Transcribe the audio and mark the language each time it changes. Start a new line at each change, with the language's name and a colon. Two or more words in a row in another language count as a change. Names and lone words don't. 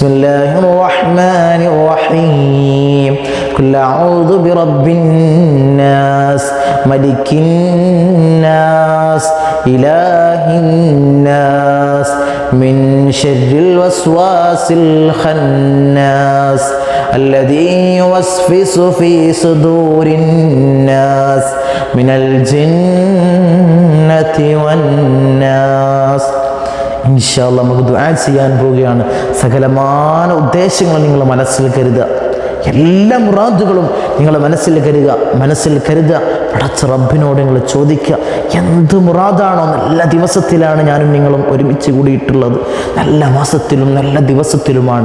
Arabic: الله الرحمن الرحيم قل أعوذ برب الناس ملك الناس إله الناس من شر الوسواس الخناس الذي يوسوس في صدور الناس من الجنة والناس. إن شاء الله
Malayalam: നമുക്ക് ദുആ ചെയ്യാൻ പോവുകയാണ്. സകലമായ ഉദ്ദേശങ്ങൾ നിങ്ങൾ മനസ്സിൽ കരുതുക, എല്ലാ മുറാദുകളും നിങ്ങൾ മനസ്സിൽ കരുതുക. പടച്ച റബ്ബിനോട് നിങ്ങൾ ചോദിക്കുക, എന്ത് മുറാദാണോ. നല്ല ദിവസത്തിലാണ് ഞാനും നിങ്ങളും ഒരുമിച്ച് കൂടിയിട്ടുള്ളത്, നല്ല മാസത്തിലും നല്ല ദിവസത്തിലുമാണ്.